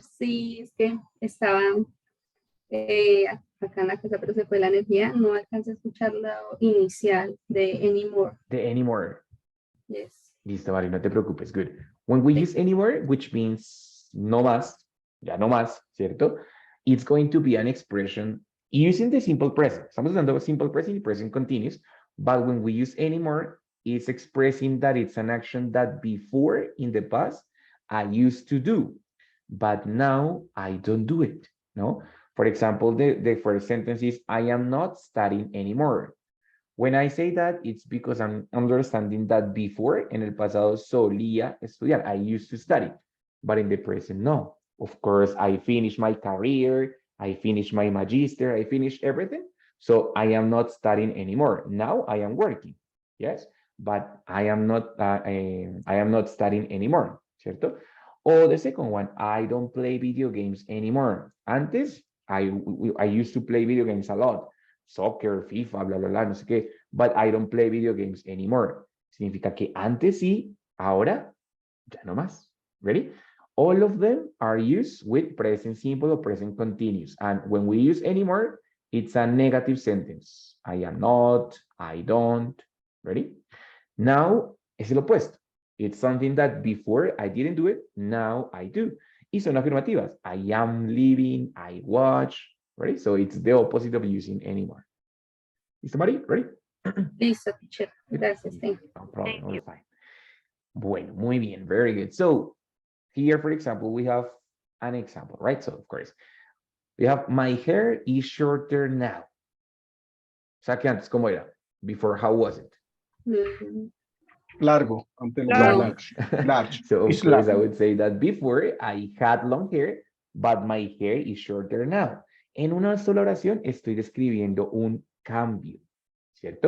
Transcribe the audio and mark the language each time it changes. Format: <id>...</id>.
<es>Sí, es que estaban acá en la casa, pero se fue la energía. No alcancé a escuchar la inicial de anymore.</es> <en>The anymore. Yes.</en> <es>Listo, Mari, no te preocupes,</es> <en>good. When we use anymore, which means</en> <es>no más, ya no más, ¿cierto?</es> <en>It's going to be an expression using the simple present.</en> <es>Estamos usando simple present y present continuous,</es> <en>but when we use anymore, it's expressing that it's an action that before, in the past, I used to do, but now I don't do it, no? For example, the first sentence is, I am not studying anymore. When I say that, it's because I'm understanding that before,</en> <es>en el pasado solía estudiar.</es> <en>I used to study, but in the present, no. Of course, I finished my career, I finished my magister, I finished everything. So I am not studying anymore. Now I am working, yes, but I am not studying anymore,</en> <es>¿cierto?</es> <en>Or the second one, I don't play video games anymore.</en> <es>Antes,</es> <en>I used to play video games a lot. Soccer, FIFA,</en> <es>bla, bla, bla, no sé qué,</es> <en>but I don't play video games anymore.</en> <es>Significa que antes sí, ahora ya no más.</es> <en>Ready? All of them are used with present simple or present continuous. And when we use anymore, it's a negative sentence. I am not, I don't. Ready? Now</en> <es>es el opuesto.</es> <en>It's something that before I didn't do it, now I do.</en> <es>Y son afirmativas.</es> <en>I am living, I watch. Ready? So it's the opposite of using anymore.</en> <es>¿Listo, Mari?</es> <en>Ready?</en> <es>Listo, teacher. Gracias.</es> <en>Thank you. No problem, all fine.</en> <es>Bueno, muy bien,</es> <en>very good. So here, for example, we have an example, right? So of course, we have my hair is shorter now.</en> <es>O sea que antes, ¿cómo era?</es> <en>Before, how was it?</en> <es>Largo. Antes lo Largo.</es> <en>large. Large. So of It's course, I large. would say that before I had long hair, but my hair is shorter now.</en> <es>En una sola oración estoy describiendo un cambio, ¿cierto?</es>